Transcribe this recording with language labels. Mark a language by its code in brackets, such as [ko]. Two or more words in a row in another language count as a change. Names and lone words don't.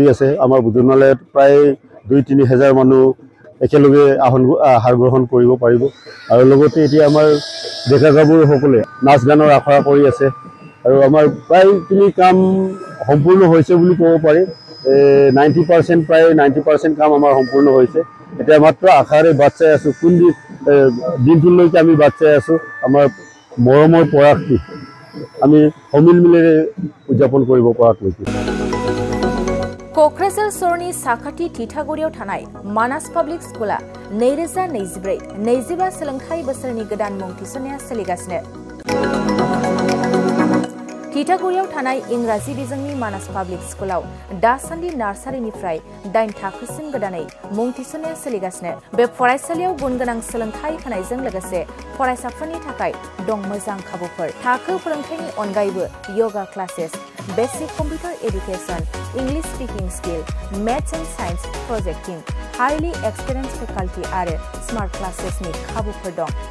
[as] আছে আমাৰ বুজনালয়ত প্ৰায় 2-3 হাজাৰ মানুহ একেলগে আহাৰ গ্ৰহণ কৰিব পাৰিব আৰু লগতে এতিয়া আমাৰ ডেকা গাভৰু সকলে নাচ গানৰ আখৰা কৰি আছে আৰু আমাৰ প্ৰায়খিনি কাম সম্পূৰ্ণ হৈছে বুলি ক'ব পাৰি 90% প্ৰায় 90% কাম আমাৰ সম্পূৰ্ণ হৈছে এতিয়া মাত্ৰ আখাৰে বাচ্চাই আছো কোন দিনটোলৈকে আমি বাচ্চাই আছো আমাৰ মৰমৰ পৰাগটি আমি সমিল মিলেৰে উদযাপন কৰিব পৰালৈকে [brx] क'क्राझार सरनि साखाथि थिथागुरियाव थानाय मानास पाब्लिक स्कुला 2024-25 सोलोंथाइ बोसोरनि गोदान मुं थिसननाया सोलिगासिनो थिथागुरियाव थानाय इंराजि बिजोंनि मानास पाब्लिक स्कुलाव दासान्दि नार्सारिनिफ्राय 8 थाखोसिम गोदानै मुं थिसननाया सोलिगासिनो बे फरायसालियाव गुनगोनां सोलोंथाइ होनायजों लोगोसे फरायसाफोरनि थाखाय दं मोजां खाबुफोर थाखो फोरोंथायनि अनगायैबो [en] yoga classes basic computer education English speaking skill maths and science projecting highly experience faculty [brx] आरो स्मार्ट क्लासेसनि खाबुफोर दं